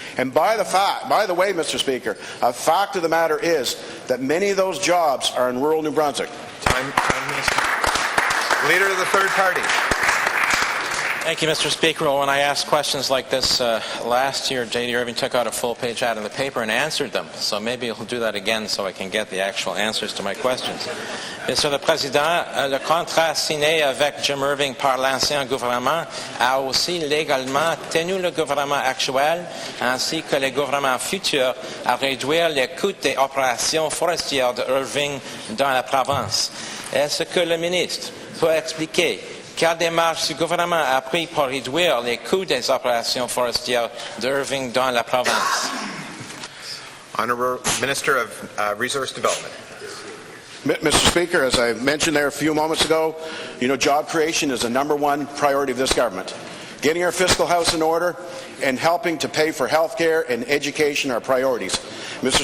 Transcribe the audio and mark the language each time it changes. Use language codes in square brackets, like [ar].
[en] And by the way, Mr. Speaker, a fact of the matter is that many of those jobs are in rural New Brunswick. Time, Minister. Leader of the third party. Thank you, Mr. Speaker. Well, when I asked questions like this last year, J.D. Irving took out a full-page ad in the paper and answered them. So maybe he'll do that again so I can get the actual answers to my questions. [fr] Monsieur le Président, le contrat signé avec Jim Irving par l'ancien gouvernement a aussi légalement tenu le gouvernement actuel ainsi que les gouvernements futurs à réduire les coûts des opérations forestières de Irving dans la province. Est-ce que le ministre peut expliquer quelle démarche ce gouvernement a pris pour réduire les coûts des opérations forestières d'Irving dans la province? [en] Honourable Minister of Resource Development. Mr. Speaker, as I mentioned there a few moments ago, job creation is the #1 priority of this government. Getting our fiscal house in order and helping to pay for health care and education are priorities. Mr.